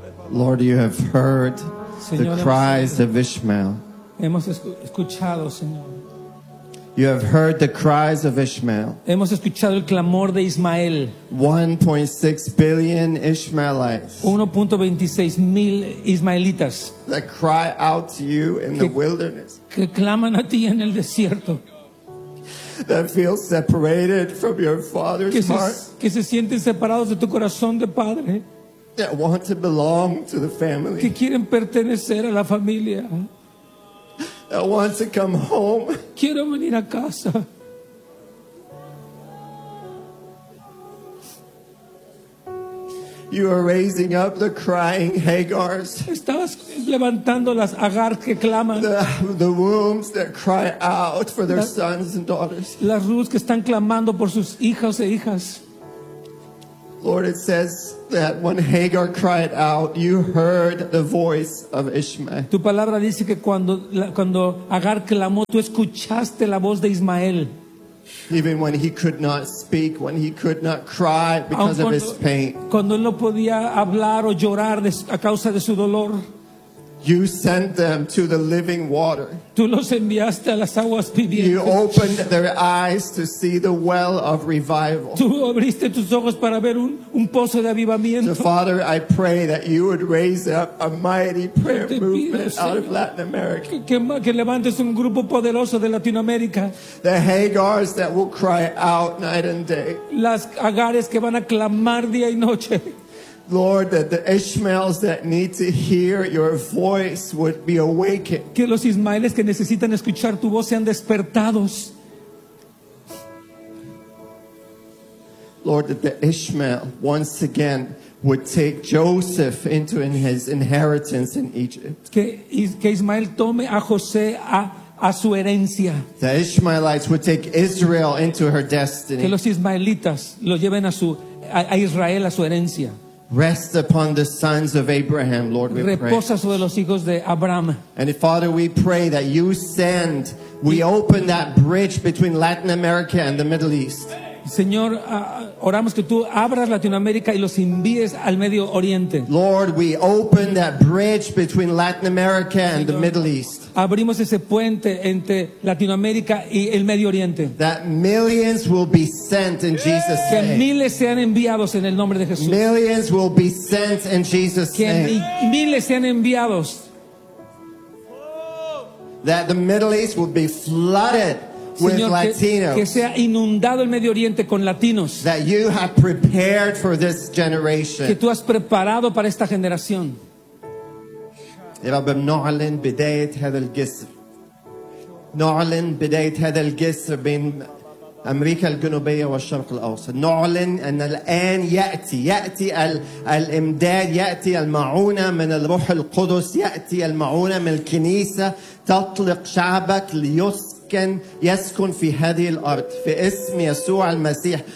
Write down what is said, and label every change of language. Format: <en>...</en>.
<en>Lord, you have heard the cries of Ishmael.</en> <es>Hemos escuchado, Señor.</es> <en>You have heard the cries of Ishmael.</en> <es>Hemos escuchado el clamor de Ismael.</es> <en>1.6 billion Ishmaelites.</en> <es>1.26 mil ismaelitas.</es> <en>That cry out to you in the wilderness.</en> <es>Que claman a ti en el desierto.</es> <en>That feel separated from your father's heart.</en> <es>Que se sienten separados de tu corazón de padre.</es> <en>That want to belong to the family.</en> <es>Que quieren pertenecer a la familia.</es> <en>I want to come home.</en> <es>Quiero venir a casa.</es> <en>You are raising up the crying Hagars.</en> <es>Estabas levantando las Agar que claman.</es> <en>The wombs that cry out for their sons and daughters.</en> <es>Las rus que están clamando por sus hijos e hijas.</es> <en>Lord, it says that when Hagar cried out, you heard the voice of Ishmael.</en> <es>Tu palabra dice que cuando Agar clamó, tú escuchaste la voz de Ismael.</es> <en>Even when he could not speak, when he could not cry because of his pain.</en> <es>Cuando él no podía hablar o llorar a causa de su dolor.</es> <en>You sent them to the living water.</en> <es>Tú los enviaste a las aguas vivientes.</es> <en>You opened their eyes to see the well of revival.</en> <es>Tú abriste tus ojos para ver un pozo de avivamiento.</es> <en>So Father, I pray that you would raise up a mighty prayer movement out of Latin America.</en> <es>Que levantes un grupo poderoso de Latinoamérica.</es> <en>The Hagars that will cry out night and day.</en> <es>Las Agares que van a clamar día y noche.</es> <en>Lord, that the Ishmaels that need to hear your voice would be awakened.</en> <es>Que los Ismaeles que necesitan escuchar tu voz sean despertados.</es> <en>Lord, that the Ishmael once again would take Joseph into his inheritance in Egypt.</en> <es>Que Ismael tome a José a su herencia.</es> <en>The Ishmaelites would take Israel into her destiny.</en> <es>Que los Ismaelitas lo lleven a Israel a su herencia.</es> <en>Rest upon the sons of Abraham, Lord, we pray.</en> <es>Reposa sobre los hijos de Abraham.</es> <en>And Father, we pray that you send, we open that bridge between Latin America and the Middle East.</en> <es>Señor, oramos que tú abras Latinoamérica y los envíes al Medio Oriente.</es> <en>Lord, we open that bridge between Latin America and the Middle East.</en> <es>Abrimos ese puente entre Latinoamérica y el Medio Oriente.</es> <en>That millions will be sent in Jesus' name.</en> <es>Que miles sean enviados en el nombre de Jesús.</es> <en>Millions will be sent in Jesus' name.</en> <es>Que miles sean enviados.</es> <en>That the Middle East will be flooded.</en> <es>Señor, que sea inundado el Medio Oriente con latinos.</es> <en>That you have prepared for this generation.</en> <es>Que tú has preparado para esta generación.</es> <ar>نعلن بداية هذا الجسر بين أمريكا الجنوبية والشرق الأوسط. نعلن أن الآن يأتي الإمداد، يأتي المعونة من الروح القدس، يأتي المعونة من الكنيسة تطلق شعبك يسكن في هذه الأرض في اسم يسوع المسيح.</ar>